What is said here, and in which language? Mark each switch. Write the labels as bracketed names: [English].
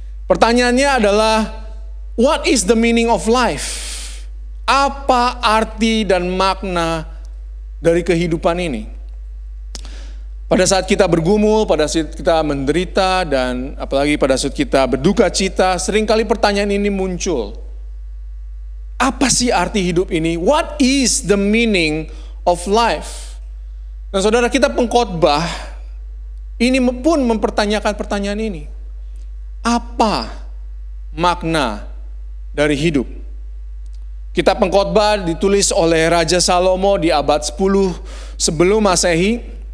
[Indonesian] Pertanyaannya adalah, [English] what is the meaning of life? [Indonesian] Apa arti dan makna dari kehidupan ini? Pada saat kita bergumul, pada saat kita menderita, dan apalagi pada saat kita berduka cita, seringkali pertanyaan ini muncul. Apa sih arti hidup ini? [English] What is the meaning of life? [Indonesian] Dan saudara, kita pengkhotbah ini pun mempertanyakan pertanyaan ini. Apa makna dari hidup? Kitab Pengkhotbah ditulis oleh Raja Salomo di abad 10 sebelum Masehi.